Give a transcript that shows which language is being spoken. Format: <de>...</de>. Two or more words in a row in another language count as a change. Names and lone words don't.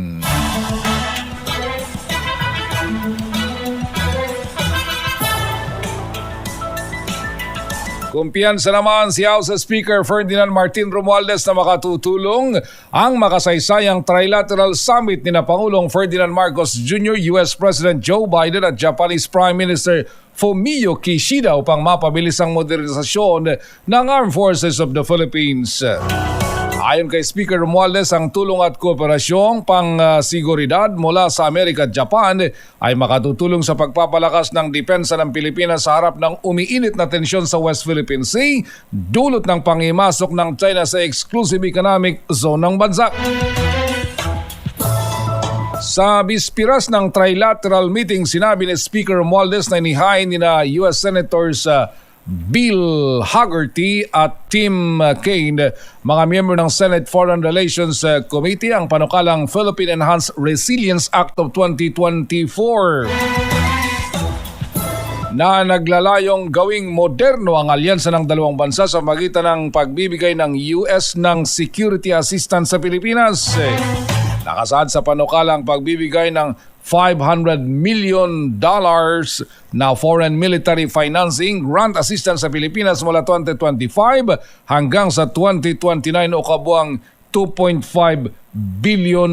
<tl>Kumpiyansa naman si House Speaker Ferdinand Martin Romualdez na makatutulong ang makasaysayang</tl> <en>trilateral summit</en> <tl>ni na Pangulong Ferdinand Marcos Jr.,</tl> <en>US President</en> <tl>Joe Biden at</tl> <en>Japanese Prime Minister</en> <tl>Fumio Kishida upang mapabilis ang modernisasyon ng</tl> <en>Armed Forces of the Philippines.</en> <tl>Ayon kay Speaker Romualdez, ang tulong at kooperasyong pang-seguridad mula sa Amerika at Japan ay makatutulong sa pagpapalakas ng depensa ng Pilipinas sa harap ng umiinit na tensyon sa</tl> <en>West Philippine Sea,</en> <tl>dulot ng pangimasok ng China sa</tl> <en>exclusive economic zone</en> <tl>ng bansa. Sa bispiras ng</tl> <en>trilateral meeting,</en> <tl>sinabi ni Speaker Romualdez na inihain ni na</tl> <en>US Senators</en> <tl>Bill Haggerty at Tim Kaine, mga miyembro ng</tl> <en>Senate Foreign Relations Committee,</en> <tl>ang panukalang</tl> <en>Philippine Enhanced Resilience Act of</en> <tl>2024 na naglalayong gawing moderno ang alyansa ng dalawang bansa sa magitan ng pagbibigay ng US ng</tl> <en>security assistance</en> <tl>sa Pilipinas. Nakasaad sa panukalang pagbibigay ng $500 million na</tl> <en>foreign military financing grant assistance</en> <tl>sa Pilipinas mula 2025 hanggang sa 2029 o kabuang $2.5 billion.</tl>